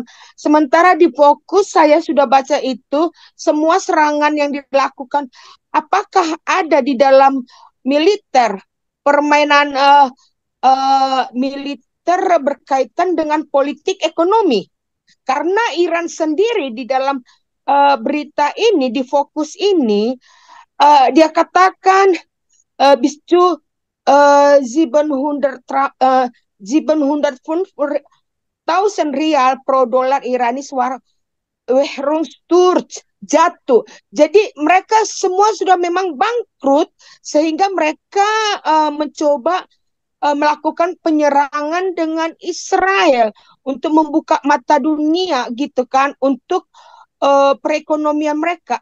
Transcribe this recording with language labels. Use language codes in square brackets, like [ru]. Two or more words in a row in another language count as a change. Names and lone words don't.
[id] Sementara di Fokus saya sudah baca itu semua serangan yang dilakukan, apakah ada di dalam militer, permainan militer berkaitan dengan politik ekonomi. Karena Iran sendiri di dalam berita ini, di Fokus ini, dia katakan [de] bis zu 700.000 Rial pro dolar Iranis war Währungssturz [id] jatuh. Jadi mereka semua sudah memang bangkrut sehingga mereka mencoba melakukan penyerangan dengan Israel untuk membuka mata dunia gitu kan untuk perekonomian mereka.